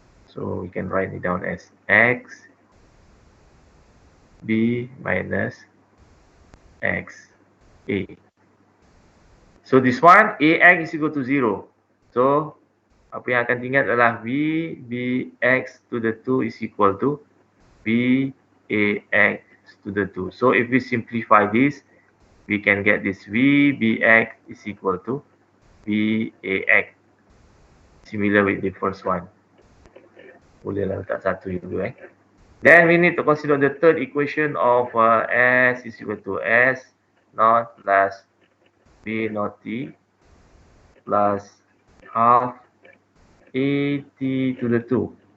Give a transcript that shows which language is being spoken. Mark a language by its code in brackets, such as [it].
[en] So we can write it down as X B minus X A. So this one AX is equal to 0. So [ms] apa yang akan tinggal adalah [en] VBX to the 2 is equal to VAX to the 2. So if we simplify this, we can get this VBX is equal to VAX. Similar with the first one. [ms] Bolehlah letak satu dulu [en] Then we need to consider the third equation of S is equal to S naught plus B naught T plus half AT to the 2.